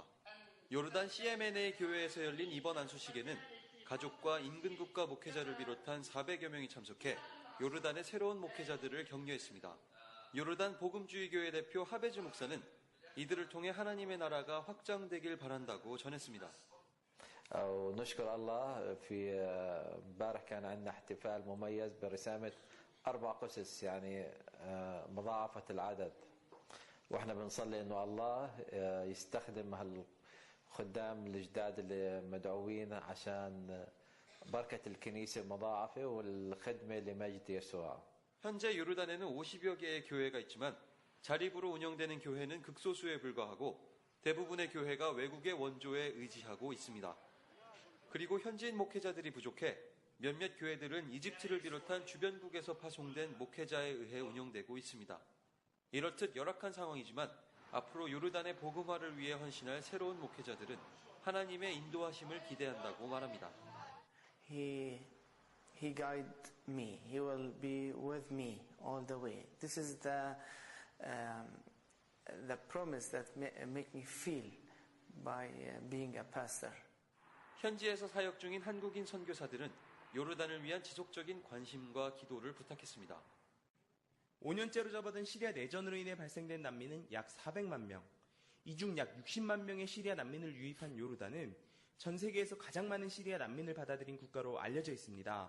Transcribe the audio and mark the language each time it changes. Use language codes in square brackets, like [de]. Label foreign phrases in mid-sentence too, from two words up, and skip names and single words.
[ko] 요르단 CMNA 교회에서 열린 이번 안수식에는 가족과 인근 국가 목회자를 비롯한 400여 명이 참석해 요르단의 새로운 목회자들을 격려했습니다. 요르단 복음주의교회 대표 하베즈 목사는 이들을 통해 하나님의 나라가 확장되길 바란다고 전했습니다. [ar] ونشكر الله في امبارح كان عندنا احتفال مميز برسامة 4 قسس يعني مضاعفة العدد واحنا بنصلي انه الله يستخدم هالخدام الجداد اللي مدعوين عشان بركة الكنيسة مضاعفة والخدمة لمجد يسوع. [ko] 현재 요르단에는 50여 개의 교회가 있지만 자립으로 운영되는 교회는 극소수에 불과하고 대부분의 교회가 외국의 원조에 의지하고 있습니다. 그리고 현지인 목회자들이 부족해 몇몇 교회들은 이집트를 비롯한 주변국에서 파송된 목회자에 의해 운영되고 있습니다. 이렇듯 열악한 상황이지만 앞으로 요르단의 복음화를 위해 헌신할 새로운 목회자들은 하나님의 인도하심을 기대한다고 말합니다. [en] He guided me. He will be with me all the way. This is the promise that make me feel by being a pastor. [ko] 현지에서 사역 중인 한국인 선교사들은 요르단을 위한 지속적인 관심과 기도를 부탁했습니다. 5년째로 접어든 시리아 내전으로 인해 발생된 난민은 약 400만 명. 이 중 약 60만 명의 시리아 난민을 유입한 요르단은 전 세계에서 가장 많은 시리아 난민을 받아들인 국가로 알려져 있습니다.